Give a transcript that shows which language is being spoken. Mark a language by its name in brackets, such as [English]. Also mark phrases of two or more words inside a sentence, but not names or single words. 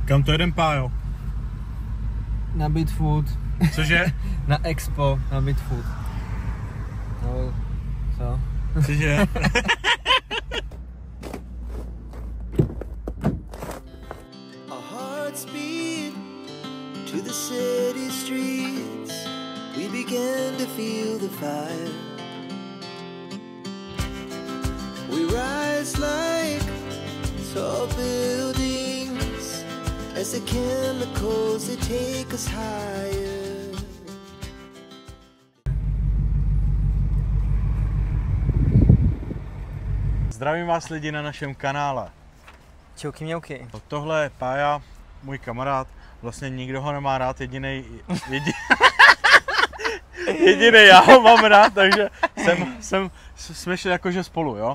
[Czech] Kam to jedem, Pájo? Na Bitfood. Cože? Na Expo, na Bitfood. No, co? Cože? [English] Our hearts beat to the city streets. We began to feel the fire. We rise like tall buildings as the chemicals they take us higher. [Czech] Zdravím vás lidi na našem kanále. Čauky mňauky. Tohle je Pája, můj kamarád. Vlastně nikdo ho nemá rád, jedinej já ho mám rád, takže jsme šli jakože spolu, jo.